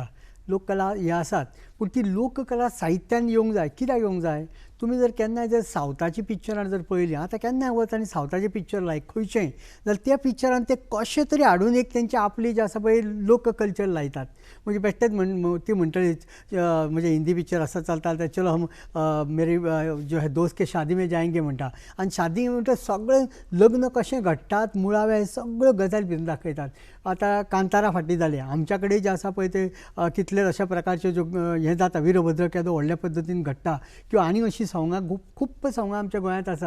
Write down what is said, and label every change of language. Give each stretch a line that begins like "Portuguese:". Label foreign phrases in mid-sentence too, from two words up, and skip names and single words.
Konkani: लोककला हे आसात पूण ती लोककला साहित्यान येवंक जाय. कित्याक येवंक जाय? तुमी जर केन्नाय जर सावथाची पिक्चरां जर पळयलीं आतां केन्नाय वच आनी सावथाचें पिक्चर लायक खंयचेंय जाल्यार त्या पिक्चरान ते कशें तरी हाडून एक तेंची आपली जें आसा पळय लोक कल्चर लायतात. म्हणजे बेश्टेच ती म्हणटली म्हणजे हिंदी पिक्चर आसा चलता जाल्यार
Hindi: चलो हम मेरी जो है दोस्त के शादी में जाएंगे
Konkani: म्हणटा आनी शादी म्हणटा सगळें लग्न कशें घडटात मुळावें सगळ्यो गजाली भितर दाखयतात. आतां कांतारा फाटी जालें आमच्या कडेन जें आसा पळय ते कितले अशा प्रकारचे ज्यो हें जाता वीरभद्र केदो व्हडल्या पद्दतीन घडटा किंवा आनी अशीं सवंगां खूब सवंगां आमच्या गोंयांत आसात.